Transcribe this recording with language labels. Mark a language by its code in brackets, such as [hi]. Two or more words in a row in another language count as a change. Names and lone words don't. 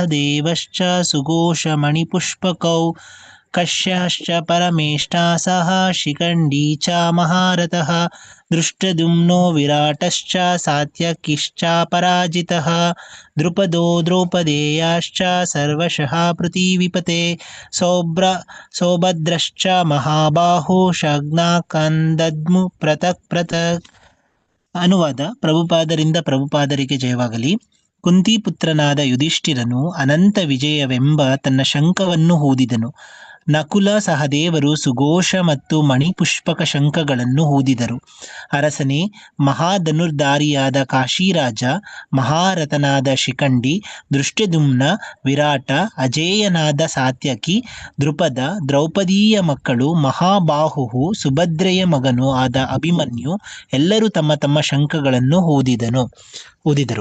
[sa] ದೇವಶ್ಚ ಸುಘೋಷ ಮಣಿಪುಷ್ಪಕೌ ಕಶ್ಯಶ್ಚ ಪರಮೇಷ್ಠಾ ಸಹ ಶಿಖಂಡಿ ಚ ಮಹಾರಥಃ ದೃಷ್ಟದ್ಯುಮ್ನೋ ವಿರಾಟಶ್ಚ ಸಾತ್ಯಕಿಶ್ಚ ಪರಾಜಿತಃ ದ್ರುಪದೋ ದ್ರೌಪದೇಯಾಶ್ಚ ಸರ್ವಶಃ ಪೃಥಿವೀಪತೆ ಸೌಭದ್ರಶ್ಚ ಮಹಾಬಾಹೋ ಶಗ್ನಾಕಂದದ್ಮು ಪೃಥಕ್ ಪೃಥಕ್. [kn] ಅನುವಾದ. ಪ್ರಭುಪಾದರಿಂದ ಪ್ರಭುಪಾದರಿಗೆ ಜಯವಾಗಲಿ. ಕುಂತಿಪುತ್ರನಾದ ಯುಧಿಷ್ಠಿರನು ಅನಂತ ವಿಜಯವೆಂಬ ತನ್ನ ಶಂಖವನ್ನು ಊದಿದನು. ನಕುಲ ಸಹದೇವರು ಸುಘೋಷ ಮತ್ತು ಮಣಿಪುಷ್ಪಕ ಶಂಖಗಳನ್ನು ಊದಿದರು. ಅರಸನೇ, ಮಹಾಧನುರ್ಧಾರಿಯಾದ ಕಾಶಿರಾಜ, ಮಹಾರಥನಾದ ಶಿಖಂಡಿ, ದೃಷ್ಟದ್ಯುಮ್ನ, ವಿರಾಟ, ಅಜೇಯನಾದ ಸಾತ್ಯಕಿ, ದ್ರುಪದ, ದ್ರೌಪದಿಯ ಮಕ್ಕಳು, ಮಹಾಬಾಹು, ಸುಭದ್ರೆಯ ಮಗನು ಆದ ಅಭಿಮನ್ಯು ಎಲ್ಲರೂ ತಮ್ಮ ತಮ್ಮ ಶಂಖಗಳನ್ನು ಊದಿದರು.